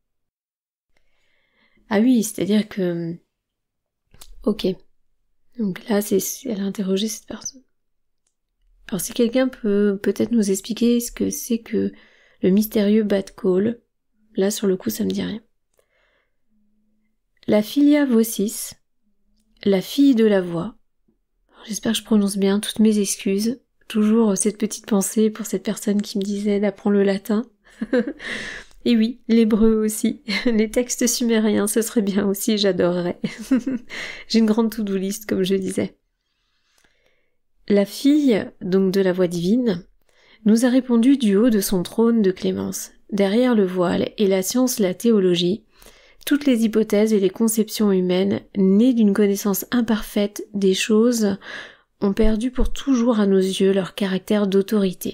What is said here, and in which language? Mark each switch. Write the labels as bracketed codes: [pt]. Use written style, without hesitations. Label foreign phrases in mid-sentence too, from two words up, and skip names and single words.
[fr] Ah oui, c'est-à-dire que... Ok. Donc là, elle a interrogé cette personne. Alors si quelqu'un peut peut-être nous expliquer ce que c'est que le mystérieux [he] Bat Kol, [fr] là sur le coup ça me dit rien. [la] La filia vocis, [fr] la fille de la voix. J'espère que je prononce bien, toutes mes excuses. Toujours cette petite pensée pour cette personne qui me disait d'apprendre le latin. Et oui, l'hébreu aussi. Les textes sumériens, ce serait bien aussi, j'adorerais. J'ai une grande [en] to-do list, [fr] comme je disais. La fille, donc de la voix divine, nous a répondu du haut de son trône de clémence, derrière le voile et la science, la théologie, toutes les hypothèses et les conceptions humaines, nées d'une connaissance imparfaite des choses, ont perdu pour toujours à nos yeux leur caractère d'autorité.